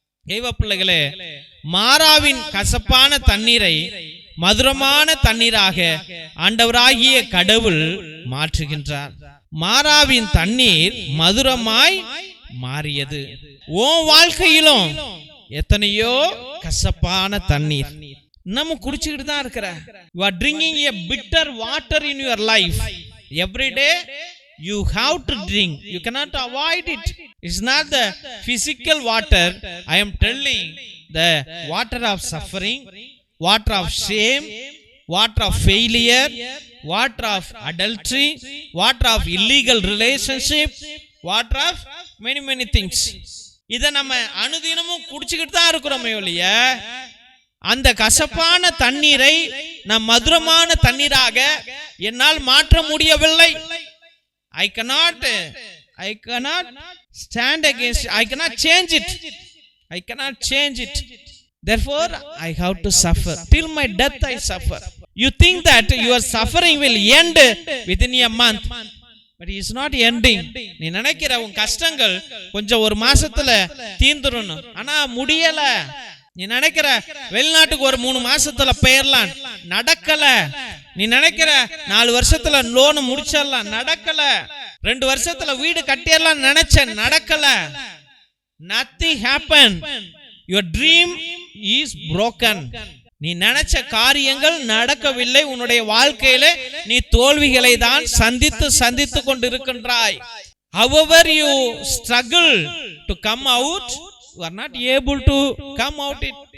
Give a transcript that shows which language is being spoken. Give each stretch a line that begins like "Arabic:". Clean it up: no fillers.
Tamil: தெய்வ பிள்ளைகளே, மாராவின் கசப்பான தண்ணீரை மதுரமான தண்ணீராக ஆண்டவராகிய கடவுள் மாற்றுகின்றார். மாராவின் தண்ணீர் மதுரமாய் மாறியது. உன் வாழ்க்கையிலும் எத்தனையோ கசப்பான தண்ணீர் நம்ம குடிச்சுக்கிட்டு தான் இருக்கிற.
English: You are drinking a bitter water in your life. Every day you have to drink. You cannot avoid it. It's not the physical water. I am telling the water of suffering, water of shame, water of failure, water of adultery, water of illegal relationship, water of many things.
Tamil: இத நம்ம அனுதினமும் குடிச்சுக்கிட்டு தான் இருக்கிறோமே ஒழிய, அந்த கசப்பான தண்ணீரை நம் மதுரமான தண்ணீராக என்னால் மாற்ற முடியவில்லை.
English: I cannot stand against it. I cannot change it. I cannot change it. Therefore I have to suffer till my death. I suffer. You think that your suffering will end within a month, but it is not ending.
Tamil: நீ நினைக்கிற உன் கஷ்டங்கள் கொஞ்சம் ஒரு மாசத்துல தீந்துரும், ஆனா முடியல. நீ நினைக்கிற வெளிநாட்டுக்கு ஒரு 3 மாசத்துல பெயர்லாம், நடக்கல. நீ நினைக்கிற 4 வருஷத்துல லோன் முடிச்சிடலாம், நடக்கல. 2 வருஷத்துல வீடு கட்டிடலாம் நினைச்ச, நடக்கல.
English: Nothing happened. Your dream is broken.
Tamil: நீ நினைச்ச காரியங்கள் நடக்கவில்லை. உன்னுடைய வாழ்க்கையில நீ தோல்விகளை தான் சந்தித்து கொண்டிருக்கின்றாய்.
English: However you struggle to come out, you are not able to come out it.